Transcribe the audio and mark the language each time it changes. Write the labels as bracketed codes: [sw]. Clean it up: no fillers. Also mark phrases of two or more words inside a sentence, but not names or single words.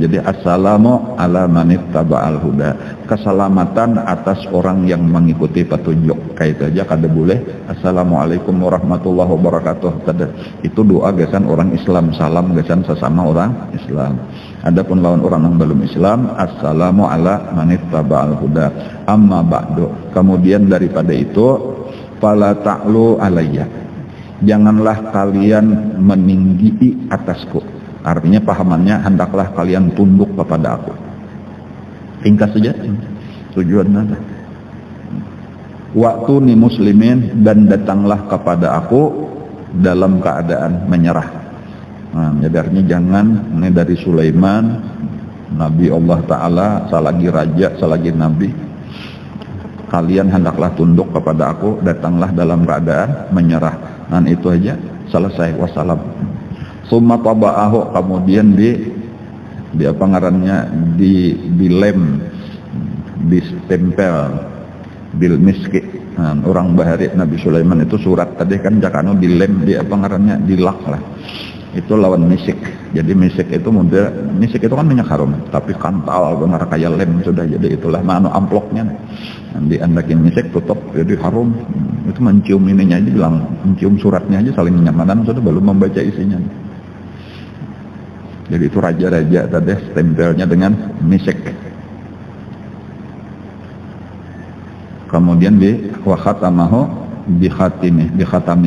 [id] Jadi [ar] السلام على من اتبع الهدى. [id] Keselamatan atas orang yang mengikuti petunjuk. [bjn] Kayak itu aja kada boleh. [ar] السلام عليكم ورحمة الله وبركاته. [bjn] Itu doa gasan orang Islam, salam gasan sesama orang Islam. Adapun lawan orang yang belum Islam, [ar] السلام على من اتبع الهدى. أما بعد. [id] Kemudian daripada itu, [ar] فلا تعلوا علي. [id] Janganlah kalian meninggi atasku. Artinya pahamannya, hendaklah kalian tunduk kepada aku. Ringkas saja tujuannya. [ar] وأتوني مسلمين, [id] dan datanglah kepada aku dalam keadaan menyerah. Nah, jadi artinya jangan, ini dari Sulaiman, Nabi Allah Ta'ala, selagi raja, selagi Nabi, kalian hendaklah tunduk kepada aku, datanglah dalam keadaan menyerah. Dan itu aja, selesai, wassalam. [ar] ثم طبعه, [bjn] kemudian di apa ngarannya, dilem, distempel [ar] بالمسك. [bjn] Nah, orang bahari Nabi Sulaiman itu surat tadi kan jakanu dilem, di apa ngarannya, dilak lah. Itu lawan misik. Jadi misik itu model, misik itu kan minyak harum, tapi kantal benar kayak lem sudah. Jadi itulah mana amploknya. Di andakin misik tutup jadi harum. Itu mencium ininya aja, bilang mencium suratnya aja saling nyamanan sudah, belum membaca isinya. [id] Jadi itu raja-raja tadi stempelnya dengan misik. Kemudian di wakhatamahu dikhatami.